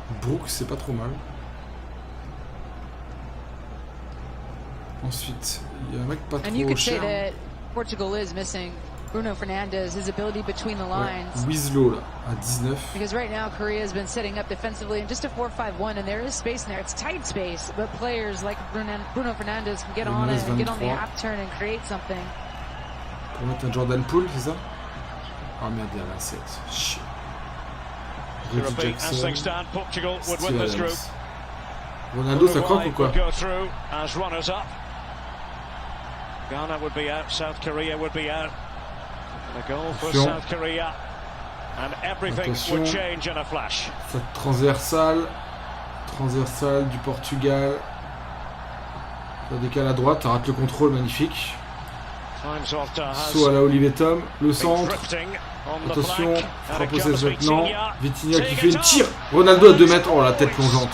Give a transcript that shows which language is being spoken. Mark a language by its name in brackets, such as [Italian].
[French] Brooks, c'est pas trop mal. Ensuite, il y a un mec pas trop cher. [English] Portugal is missing Bruno Fernandes, his ability between the lines. [French] Winslow là, à 19. [English] Because right now Korea has been setting up defensively in just a 4-5-1, and there is space in there. It's tight space, but players like Bruno Fernandes can get on it and get on the upturn and create something. [French] Pour mettre un Jordan Poole, c'est ça? Ah merde, il y a la 7. Shit. [English] repeat as things stand, Portugal would win this group. [French] Ronaldo, ça croque ou quoi? [English] Go through as runners up. Ghana would be out, South Korea would be out. And a goal for South Korea. And everything would change in a flash. [French] Cette transversale du Portugal. Ça décale à droite, ça rate le contrôle, magnifique. Saut à la Olivier Tom, le centre. Attention, frappe au 16 maintenant. Vitinha qui fait une tire. Ronaldo à 2 mètres. Oh la tête plongeante.